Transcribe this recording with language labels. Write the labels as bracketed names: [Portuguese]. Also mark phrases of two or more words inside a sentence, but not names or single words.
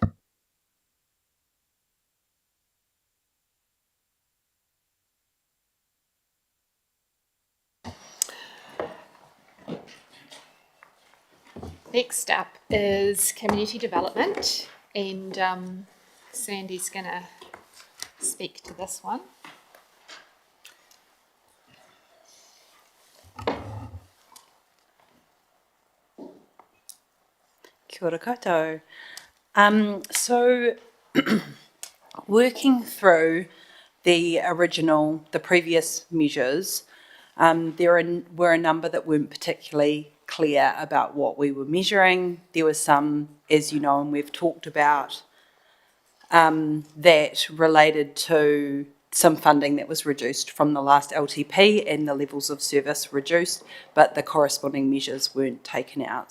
[English] Next up is community development, and Sandy's going to speak to this one. [Māori] Kia ora koutou. [English] So working through the previous measures, there were a number that weren't particularly clear about what we were measuring. There were some, as you know, and we've talked about, that related to some funding that was reduced from the last LTP and the levels of service reduced, but the corresponding measures weren't taken out.